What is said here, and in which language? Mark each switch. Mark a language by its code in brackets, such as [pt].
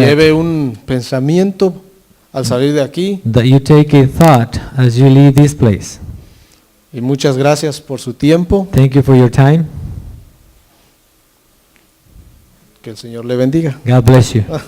[es] lleve un pensamiento al salir de aquí [en] that you take a thought as you leave this place. [es] y muchas gracias por su tiempo. [en] Thank you for your time. [es] Que el Señor le bendiga. [en] God bless you.